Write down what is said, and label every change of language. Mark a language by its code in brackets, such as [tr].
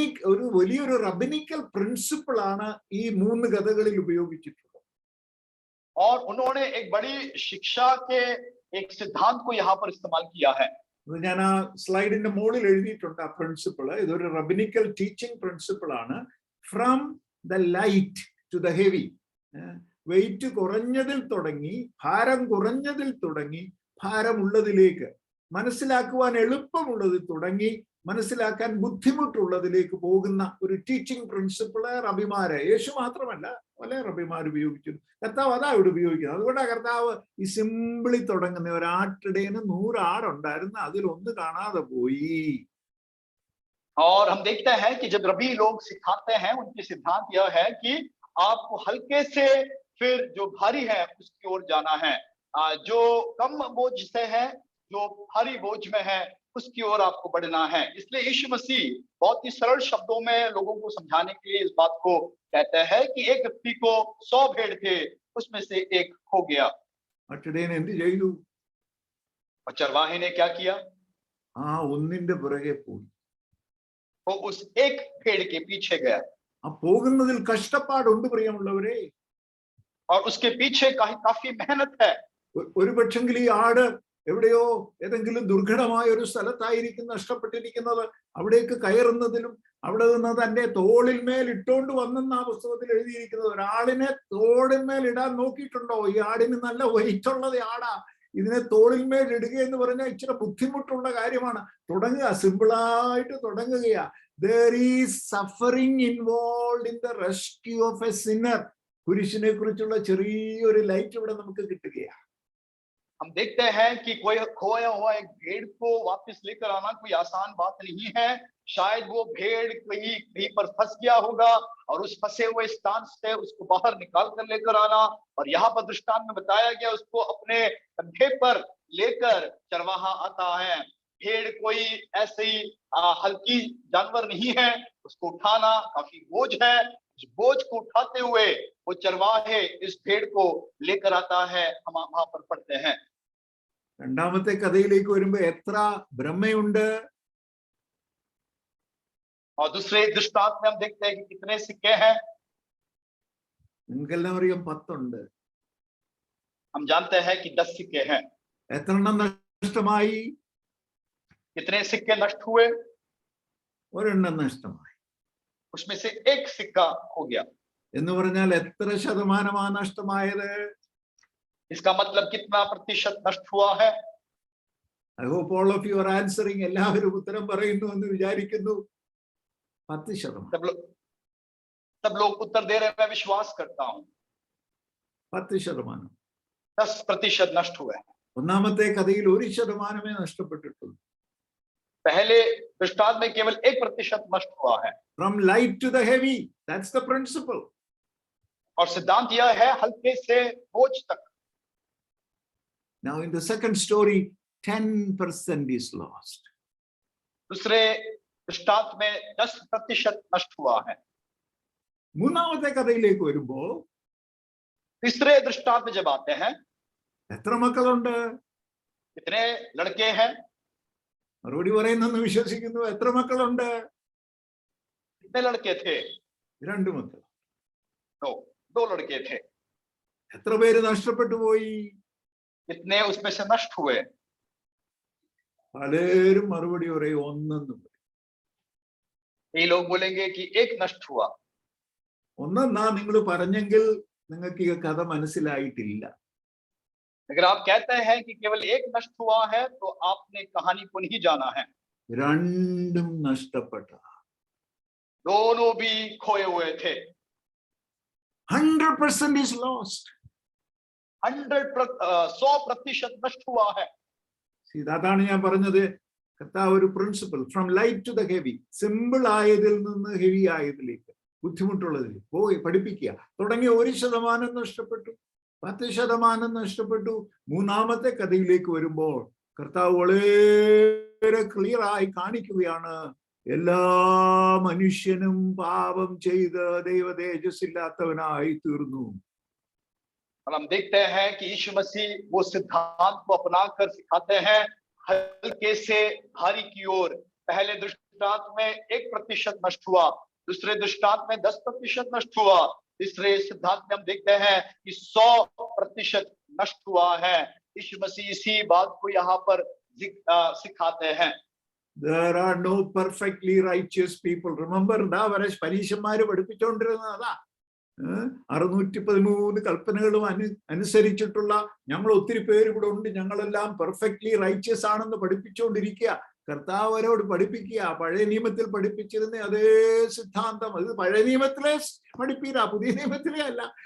[ml] ഒരു വലിയൊരു റബിനിക്കൽ പ്രിൻസിപ്പിൾ ആണ് ഈ 3 കഥകളിൽ ഉപയോഗിച്ചിട്ടുള്ളത്. [hi] और उन्होंने एक बड़ी शिक्षा के एक सिद्धांत को यहाँ पर इस्तेमाल किया है. [ml] അത് ഞാൻ ആ സ്ലൈഡിന്റെ മുകളിൽ എഴുതിയിട്ടുണ്ട് ആ പ്രിൻസിപ്പിൾ. ഇതൊരു റബിനിക്കൽ ടീച്ചിങ് പ്രിൻസിപ്പിൾ ആണ്. [en] From the light to the heavy. [ml] Wait കുറഞ്ഞതിൽ തുടങ്ങി, ഭാരം കുറഞ്ഞതിൽ തുടങ്ങി, ഭാരമുള്ളതിലേക്ക്, മനസ്സിലാക്കുവാൻ എളുപ്പമുള്ളതിൽ തുടങ്ങി മനസ്സിലാക്കാൻ ബുദ്ധിമുട്ടുള്ളതിലേക്ക് പോകുന്ന ഒരു ടീച്ചിങ് പ്രിൻസിപ്പിള് റബിമാര്, യേശു മാത്രമല്ല പല റബിമാർ ഉപയോഗിച്ചു. കർത്താവ് അതാ ഇവിടെ ഉപയോഗിക്കുന്നത്. അതുകൊണ്ടാണ് കർത്താവ് ഈ സിമ്പിളി തുടങ്ങുന്ന ഒരാട്ടിടേന് 100 ആടുണ്ടായിരുന്നു, അതിലൊന്ന് കാണാതെ പോയി. [hi] और हम देखते हैं कि जब रबी लोग सिखाते हैं, उनकी सिद्धांत यह है कि आपको हल्के से फिर जो भारी है उसकी ओर जाना है, जो कम बोझ से है, जो भारी बोझ में है उसकी ओर आपको बढ़ना है। इसलिए यीशु मसीह बहुत ही सरल शब्दों में लोगों को समझाने के लिए इस बात को कहते हैं कि एक व्यक्ति को 100 भेड़ थे, उसमें से एक खो गया। [ml] അട്ടിടേന് എന്ത് ചെയ്തു? [hi] और चरवाहे ने क्या किया? [ml] ആ ഒന്നിന്റെ പുറകെ പോയി. [hi] वो उस एक भेड़ के पीछे गया, [ml] ആ പോകുന്നതിൽ കഷ്ടപ്പാടുണ്ട് പ്രിയമുള്ളവരെ. [hi] और उसके पीछे काफी मेहनत है। [ml] ഒരു പക്ഷെങ്കിൽ ഈ ആട് എവിടെയോ ഏതെങ്കിലും ദുർഘടമായ ഒരു സ്ഥലത്തായിരിക്കും നഷ്ടപ്പെട്ടിരിക്കുന്നത്. അവിടേക്ക് കയറുന്നതിലും അവിടെ നിന്ന് തന്റെ തോളിന്മേൽ ഇട്ടോണ്ട് വന്നെന്ന ആ പുസ്തകത്തിൽ എഴുതിയിരിക്കുന്നത്. ഒരാളിനെ തോളിന്മേൽ ഇടാൻ നോക്കിയിട്ടുണ്ടോ? ഈ ആടിന് നല്ല വെയിറ്റ് ഉള്ളത് ആടാ, ഇതിനെ തോളിന്മേൽ ഇടുക എന്ന് പറഞ്ഞാൽ ഇച്ചിരി ബുദ്ധിമുട്ടുള്ള കാര്യമാണ്. തുടങ്ങുക, സിമ്പിളായിട്ട് തുടങ്ങുകയാ. [en] There is suffering involved in the rescue of a sinner. [ml] കുരിശിനെ കുറിച്ചുള്ള ചെറിയൊരു ലൈറ്റ് ഇവിടെ നമുക്ക് കിട്ടുകയാണ്. [hi] हम देखते हैं कि कोई खोया हुआ एक भेड़ को वापस लेकर आना कोई आसान बात नहीं है। शायद वो भेड़ कहीं पर फंस गया होगा और उस फंसे हुए स्थान से उसको बाहर निकाल कर लेकर आना, और यहाँ पर दृष्टांत में बताया गया उसको अपने कंधे पर लेकर चरवाहा आता है। भेड़ कोई ऐसी हल्की जानवर नहीं है, उसको उठाना काफी बोझ है। उस बोझ को उठाते हुए वो चरवाहे इस भेड़ को लेकर आता है। हम वहां पर पढ़ते हैं। [ml] രണ്ടാമത്തെ കഥയിലേക്ക് വരുമ്പോ എത്ര ബ്രഹ്മയുണ്ട്? [hi] और दूसरे दृष्टांत में हम देखते हैं कि कितने सिक्के हैं। [ml] നിങ്ങൾക്കെല്ലാം അറിയാം 10 ഉണ്ട്. [hi] हम जानते हैं कि 10 सिक्के हैं। [ml] എത്ര എണ്ണം നഷ്ടമായി? [hi] कितने सिक्के नष्ट हुए? [ml] ഒരെണ്ണം നഷ്ടമായി. [hi] उसमें से एक सिक्का हो गया। [ml] എന്ന് പറഞ്ഞാൽ എത്ര ശതമാനമാണ് നഷ്ടമായത്? [hi] इसका मतलब कितना प्रतिशत नष्ट हुआ है? [en] I hope all of you are answering. [ml] എല്ലാവരും ഉത്തരം പറയുന്നു എന്ന് വിചാരിക്കുന്നു. 10%. [hi] सब लोग उत्तर दे रहे हैं, मैं विश्वास करता हूं। 10%. 10% नष्ट हुए। [ml] ഒന്നാമത്തെ കഥയിൽ 1% നഷ്ടപ്പെട്ടിട്ടുള്ളൂ. [hi] पहले दृष्टांत में केवल 1% नष्ट हुआ है। [en] From light to the heavy, that's the principle. [hi] और सिद्धांत यह है हल्के से बोझ तक। [en] Now in the second story, 10% is lost. [hi] दूसरे दृष्टांत में 10% नष्ट हुआ है। [ml] മൂന്നാമത്തെ കഥയിലേക്ക് വരുമ്പോ [hi] तीसरे दृष्टांत में जब आते हैं, [ml] എത്ര മക്കളുണ്ട്? [hi] कितने लड़के हैं? [ml] മറുപടി പറയുന്നെന്ന് വിശ്വസിക്കുന്നു. എത്ര മക്കളുണ്ട്? [hi] कितने लड़के थे? [ml] 2 മക്കൾ. [hi] दो लड़के थे। [ml] എത്ര പേര് നഷ്ടപ്പെട്ടു പോയി? [hi] कितने उसमें से नष्ट हुए? [ml] പലരും മറുപടി പറയും 1 എന്ന്. [hi] ये लोग बोलेंगे कि एक नष्ट हुआ। [ml] ഒന്നെന്നാ നിങ്ങൾ പറഞ്ഞെങ്കിൽ നിങ്ങൾക്ക് ഈ കഥ മനസ്സിലായിട്ടില്ല. [hi] अगर आप कहते हैं कि केवल एक नष्ट हुआ है तो आपने कहानी को नहीं जाना है। [ml] രണ്ടും നഷ്ടപ്പെട്ട. [hi] दोनों भी खोए हुए थे। [en] 100% is lost. [hi] 100% नष्ट हुआ है। [ml] അതാണ് ഞാൻ പറഞ്ഞത്. കർത്താവ് ഒരു principal, [en] from light to the heavy, [ml] simple ആയതിൽ നിന്ന് ഹെവി ആയതിലേക്ക്, ബുദ്ധിമുട്ടുള്ളതിലേക്ക് പോയി പഠിപ്പിക്കുക. തുടങ്ങിയ 1% നഷ്ടപ്പെട്ടു, 10% നഷ്ടപ്പെട്ടു. മൂന്നാമത്തെ കഥയിലേക്ക് വരുമ്പോൾ കർത്താവ് വളരെ ക്ലിയർ ആയി കാണിക്കുകയാണ്, എല്ലാ മനുഷ്യനും പാപം ചെയ്ത് ദൈവ തേജസ്സില്ലാത്തവനായി തീർന്നു. [hi] और हम देखते हैं कि यीशु मसीह वो सिद्धांत को अपनाकर सिखाते हैं हल्के से भारी की ओर। पहले दृष्टांत में 1% नष्ट हुआ, दूसरे दृष्टांत में 10% नष्ट हुआ, तीसरे सिद्धांत में हम देखते हैं कि 100% नष्ट हुआ है। यीशु मसीह इसी बात को यहाँ पर सिखाते हैं। [en] There are no perfectly righteous people. Remember, [ml] എന്താ വരെ പരീശന്മാര് പഠിപ്പിച്ചുകൊണ്ടിരുന്നത് അതാ. 613 കൽപ്പനകളും അനുസരിച്ചിട്ടുള്ള ഞങ്ങൾ ഒത്തിരി പേര് ഇവിടെ ഉണ്ട്, ഞങ്ങളെല്ലാം [en] perfectly righteous [ml] ആണെന്ന് പഠിപ്പിച്ചുകൊണ്ടിരിക്കുക. കർത്താവ് അവരോട് പഠിപ്പിക്കുക. പഴയ നിയമത്തിൽ പഠിപ്പിച്ചിരുന്ന അതേ സിദ്ധാന്തം അത് പഴയ നിയമത്തിലെ പഠിപ്പില്ല, പുതിയ നിയമത്തിലെ അല്ല.